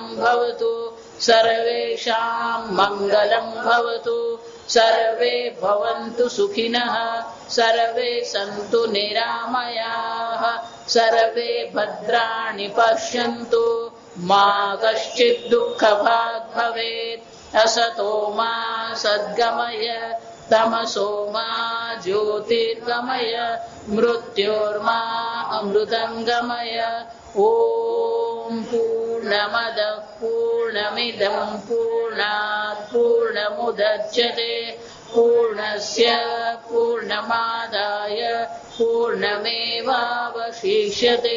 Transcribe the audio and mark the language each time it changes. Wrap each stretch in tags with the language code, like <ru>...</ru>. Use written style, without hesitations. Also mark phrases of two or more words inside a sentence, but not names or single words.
<sa>भवतु सर्वेषां मंगलं भवतु सर्वे भवन्तु सुखिनः सर्वे सन्तु निरामयाः सर्वे भद्राणि पश्यन्तु मा कश्चित् दुःखभाग् भवेत् असतो मा सद्गमय तमसो मा ज्योतिर्गमय मृत्योर्मा अमृतंगमय. ओम पूर्णमद पूर्णमिदं पूर्णात् पूर्णमुदच्यते पूर्णस्य पूर्णमादाय पूर्णमेवावशिष्यते.</sa>